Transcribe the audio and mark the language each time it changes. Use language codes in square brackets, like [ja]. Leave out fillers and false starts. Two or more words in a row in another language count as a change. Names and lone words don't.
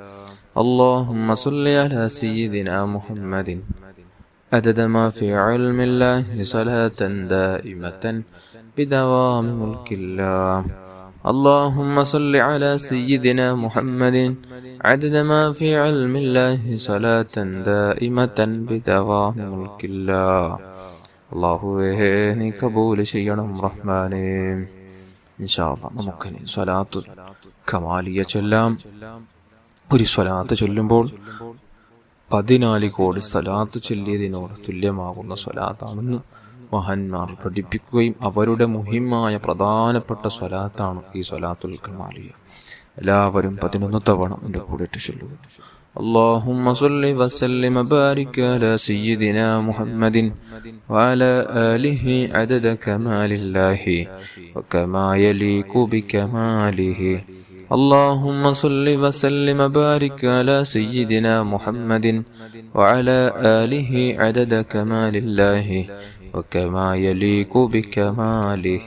[ar] اللهم صل على سيدنا محمد عدد ما في علم الله صلاة دائمة بدوام ملك الله. اللهم صل على سيدنا محمد عدد ما في علم الله صلاة دائمة بدوام ملك الله. [ml] അല്ലാഹുവേ നീ കബൂൽ ചെയ്യണം റഹ്മാനേ. [ar] إن شاء الله [ml] നമുക്കിനി സ്വലാത്തുൽ കമാലിയ ചൊല്ലാം. ഒരു സ്വലാത്ത് ചൊല്ലുമ്പോൾ 14 കോടി സ്വലാത്ത് ചൊല്ലിയതിനോട് തുല്യമാകുന്ന സ്വലാത്താണെന്ന് മഹാന്മാർ പഠിപ്പിക്കുകയും അവരുടെ മുഹിമായ പ്രധാനപ്പെട്ട സ്വലാത്താണ് ഈ സ്വലാത്തുൽ കമാലിയ. എല്ലാവരും 11 തവണ എൻ്റെ കൂടെ ചൊല്ലുക. [ar] اللهم صل وسلم وبارك على سيدنا محمد وعلى آله عدد كمال الله وكما يليق بكماله. اللهم صل وسلم وبارك على سيدنا محمد وعلى آله عدد كمال الله وكما يليق بكماله.